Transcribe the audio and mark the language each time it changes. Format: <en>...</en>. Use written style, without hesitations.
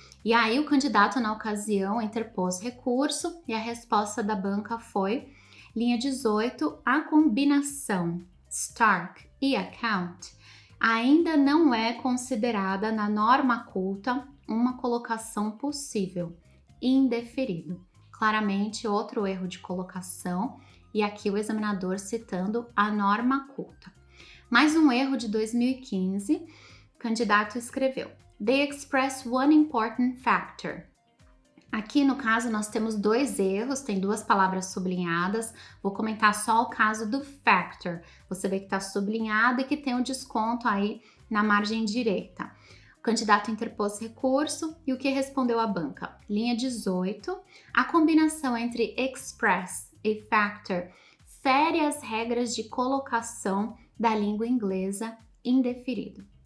<pt>E aí o candidato, na ocasião, interpôs recurso e a resposta da banca foi, linha 18, a combinação stark e account ainda não é considerada na norma culta uma colocação possível, indeferido. Claramente, outro erro de colocação, e aqui o examinador citando a norma culta. Mais um erro de 2015, o candidato escreveu:</pt> <en>They express one important factor.</en> <pt>Aqui no caso nós temos dois erros, tem duas palavras sublinhadas. Vou comentar só o caso do factor. Você vê que está sublinhado e que tem um desconto aí na margem direita. O candidato interpôs recurso e o que respondeu a banca? Linha 18. A combinação entre express e factor fere as regras de colocação da língua inglesa indeferido.</pt>